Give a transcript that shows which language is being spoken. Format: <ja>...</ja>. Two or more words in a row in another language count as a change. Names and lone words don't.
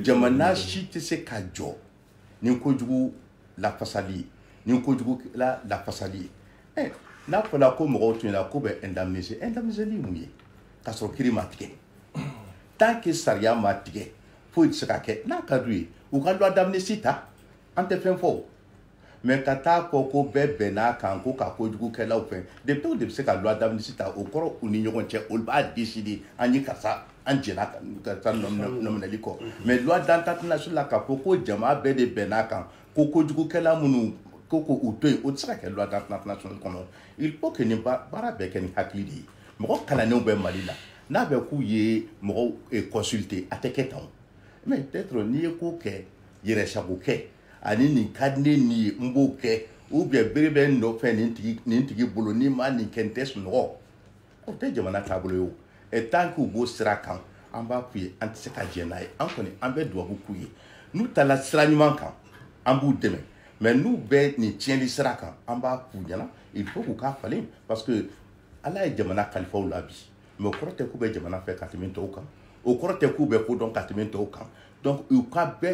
<bm>jamana si tɛ se ka jɔ ni kojugu lafasali ye ni kojugu lafasali ye n'a fɔra ko mɔgɔw tun yɛlɛ ko bɛ indemniser ni mun ye k'a sɔrɔ kiiri ma tigɛ</bm> <fr>tant que</fr> <bm>sariya ma tigɛ foyi tɛ se ka kɛ n'a ka d'u ye u ka</bm> <fr>loi d'amnistie</fr> <bm>ta an tɛ fɛn fɔ o mais ka taa fɔ ko bɛɛ bɛnn'a kan ko ka kojugukɛlaw fɛn depuis o de bɛ se ka</bm> <fr>loi d'amnistie</fr> <bm>ta o kɔrɔ u ni ɲɔgɔn cɛ olu b'a décider an ye karisa an jɛna karisa nɔminɛli kɔ mais</bm> <fr>loi d'entente nationale</fr> <bm>k'a fɔ ko jama bɛɛ de bɛnn'a kan ko kojugukɛla minnu ko u to yen o tɛ se ka kɛ</bm> <fr>loi d'entente nationale</fr> <bm>kɔnɔ</bm> <fr>il faut que</fr> <bm>nin baara bɛɛ kɛ ni hakili de ye mɔgɔ kalannenw bɛ mali la n'a bɛ k'u ye mɔgɔw consulter a tɛ kɛ tan</bm> <fr>mais peut-être</fr> <bm>n'i ye ko kɛ yɛrɛsago kɛ ani nin ka di ne nin ye n b'o kɛ</bm> <fr>ou bien</fr> <bm>bere bɛ n nɔfɛ nin tigi bolo n'i ma nin kɛ n tɛ sunɔgɔ o tɛ jamana taabolo ye o et tant que u b'o sira kan an b'a f'u ye an tɛ se ka jɛ n'a ye an kɔni an bɛ duwawu k'u ye n'u taara sira ɲuman kan an b'u dɛmɛ mais n'u bɛ nin tiɲɛli sira kan an b'a f'u ɲɛna</bm> <fr>il faut</fr> <bm>k'u ka falen</bm> <fr>parce que</fr> <bm>ala ye jamana kalifaw la bi mais o kɔrɔ tɛ k'u bɛ jamana fɛ ka tɛmɛ tɔw kan o kɔrɔ tɛ k'u bɛ ko dɔn ka tɛmɛ tɔw kan donc u ka</bm>